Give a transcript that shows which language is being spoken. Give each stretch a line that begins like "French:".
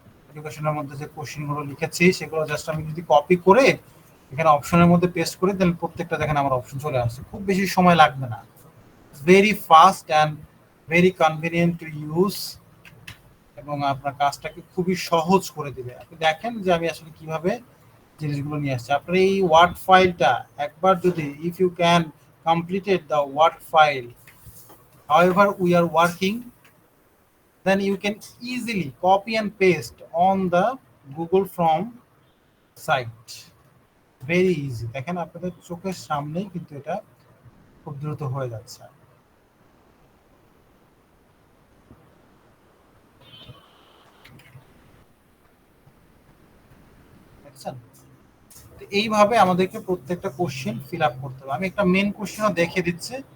Bangla: এডুকেশনের মধ্যে যে কোশ্চেনগুলো লিখেছি সেগুলো জাস্ট আমি যদি কপি করে এখানে অপশনের মধ্যে পেস্ট করি, তাহলে প্রত্যেকটা দেখেন আমার অপশন চলে আসছে, খুব বেশি সময় লাগবে না,
English: very fast and very convenient to use,
Bangla: এবং আপনার কাজটাকে খুবই সহজ করে দিবে। আপনি দেখেন যে আমি আসলে কিভাবে জিনিসগুলো নিয়ে আসছি। আপনার এই ওয়ার্ড ফাইলটা একবার যদি,
English: If you can completed the word file however we are working, then you can easily copy and paste on the Google Form site, very easy।
Bangla: দেখেন আপনাদের চোখের সামনেই কিন্তু এটা খুব দ্রুত হয়ে যাচ্ছে। দেখছেন? তো এইভাবে আমাদেরকে প্রত্যেকটা কোশ্চেন ফিল আপ করতে হবে। আমি একটা মেন কোশ্চেনও দেখিয়ে দিচ্ছি।